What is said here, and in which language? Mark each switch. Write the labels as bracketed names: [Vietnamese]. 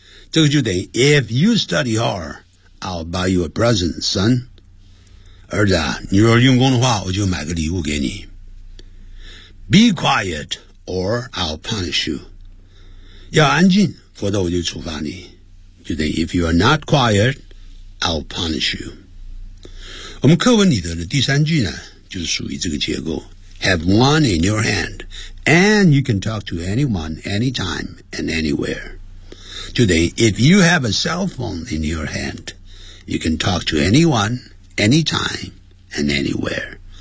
[Chinese] 这个就等于 [English] If you study hard, I'll buy you a present, son. [Chinese] 儿子你若用功的话，我就买个礼物给你。 [English] Be quiet, or I'll punish you. [Chinese] 要安静，否则我就处罚你。就等于 [English] If you are not quiet, I'll punish you. [Chinese] 我们课文里头的第三句呢，就是属于这个结构。 [English] Have one in your hand, and you can talk to anyone, anytime, and anywhere. Today, if you have a cell phone in your hand, you can talk to anyone, anytime, and anywhere.